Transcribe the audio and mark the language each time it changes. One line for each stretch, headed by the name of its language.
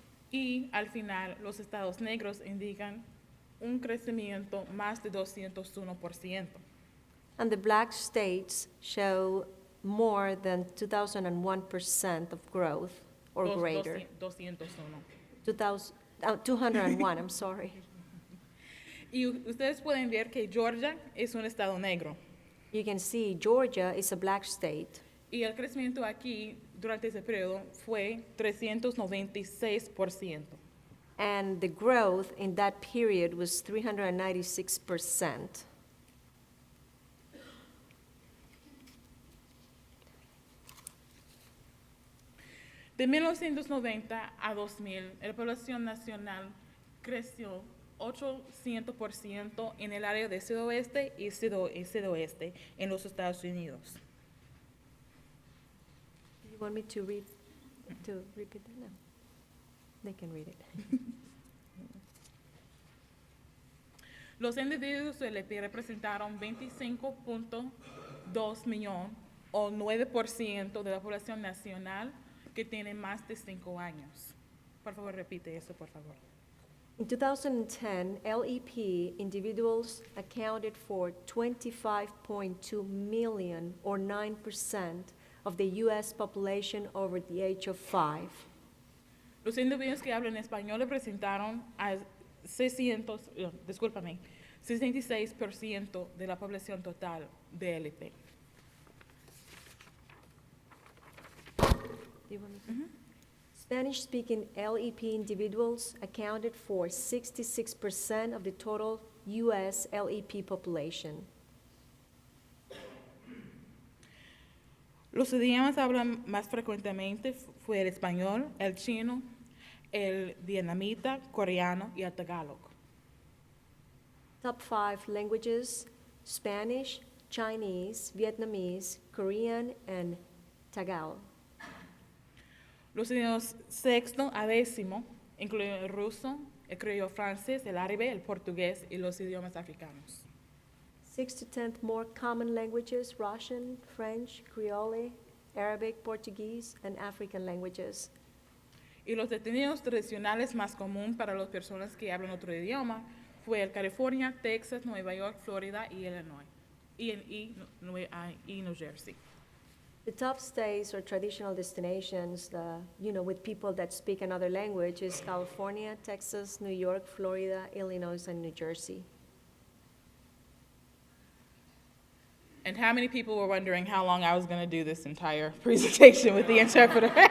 Spanish: Y al final, los estados negros indican un crecimiento más de 201%.
English: And the black states show more than 2001% of growth or greater. 201. 201, I'm sorry.
Spanish: Y ustedes pueden ver que Georgia es un estado negro.
English: You can see Georgia is a black state.
Spanish: Y el crecimiento aquí durante ese periodo fue 396%.
English: And the growth in that period was 396%.
Spanish: De 1990 a 2000, la población nacional creció 800% en el área de sudoeste y sudoeste en los Estados Unidos.
English: You want me to repeat that? No. They can read it.
Spanish: Los individuos de LP representaron 25.2 millones o 9% de la población nacional que tiene más de 5 años. Por favor, repite eso, por favor.
English: In 2010, LEP individuals accounted for 25.2 million, or 9%, of the U.S. population over the age of 5.
Spanish: Los individuos que hablan español representaron a 66% de la población total de LP.
English: Do you want me to? Spanish-speaking LEP individuals accounted for 66% of the total U.S. LEP population.
Spanish: Los idiomas hablan más frecuentemente fue el español, el chino, el vietnamita, coreano y el tagalog.
English: Top 5 languages: Spanish, Chinese, Vietnamese, Korean, and Tagalog.
Spanish: Los idiomas sexto a décimo incluyen el ruso, el criollo francés, el árabe, el portugués y los idiomas africanos.
English: 6th to 10th more common languages: Russian, French, Creole, Arabic, Portuguese, and African languages.
Spanish: Y los destinos tradicionales más comunes para las personas que hablan otro idioma fue el California, Texas, Nueva York, Florida y Illinois, y New Jersey.
English: The top states or traditional destinations, with people that speak another language, is California, Texas, New York, Florida, Illinois, and New Jersey. And how many people were wondering how long I was going to do this entire presentation with the interpreter?